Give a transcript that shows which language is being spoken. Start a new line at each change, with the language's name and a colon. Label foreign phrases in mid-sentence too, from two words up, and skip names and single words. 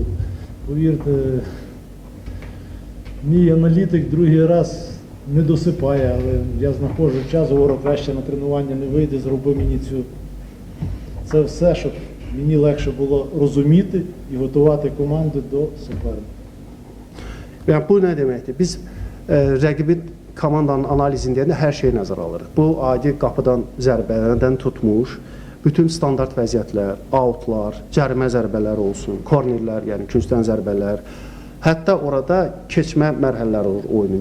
Ukrainian: Повірте, мій аналітик другий раз не досипає, але я знаходжу час, говорю, краще на тренування не вийде, зроби мені цю. Це все, щоб мені легше було розуміти і готувати команду до суперника.
Azerbaijani: Yəni bu nə deməkdir? Biz rəqibin komandanın analizində hər şeyi nəzərə alırıq. Bu adi qapıdan zərbələrdən tutmuş, bütün standart vəziyyətlər, outlar, cərimə zərbələri olsun, kornerlər, yəni küncdən zərbələr, hətta orada keçmə mərhələləri olur oyunun.